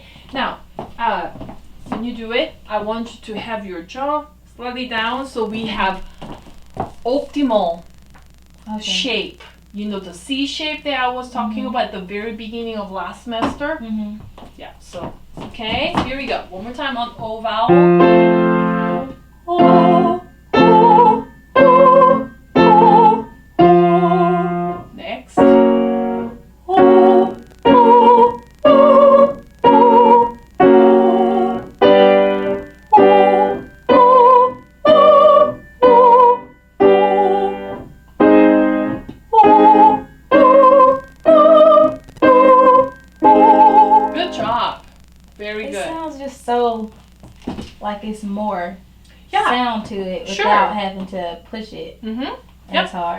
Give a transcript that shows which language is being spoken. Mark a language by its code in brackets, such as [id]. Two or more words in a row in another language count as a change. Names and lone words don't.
[en] Now, when you do it, I want you to have your jaw slightly down so we have optimal Okay. shape. You know, the C shape that I was talking about at the very beginning of last semester? Mm-hmm. Yeah, so, okay, here we go. One more time on O vowel. O, O, O, O, O. Next. O, O, O, O, O. O, O, O, O, O. Good job. Very It good. sounds just so like it's more Yeah. sound to it Sure. without having to push it Mm-hmm. as hard.